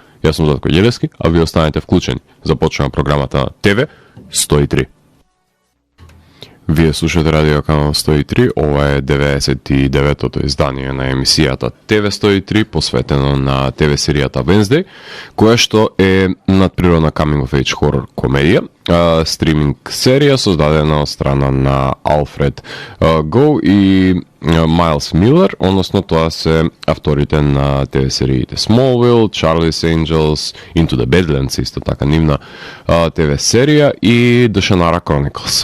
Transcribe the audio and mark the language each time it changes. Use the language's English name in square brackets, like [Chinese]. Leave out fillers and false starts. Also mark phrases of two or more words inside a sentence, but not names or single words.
[Macedonian] Јас сум Зlatko Ѓелевски, а вие останете вклучени. Започнува програмата на ТВ 103. Вие слушате Радио Канал 103, ова е 99-тото издание на емисијата ТВ 103, посветено на ТВ серијата Wednesday, која што е надприродна [English] coming of age [Macedonian] хорор комедија, стриминг серија создадена од страна на Алфред Гоу и Майлс Милер, односно тоа се авторите на ТВ сериите Smallville, Charlie's Angels, Into the Badlands, исто така нивна ТВ серија, и The Shannara Chronicles.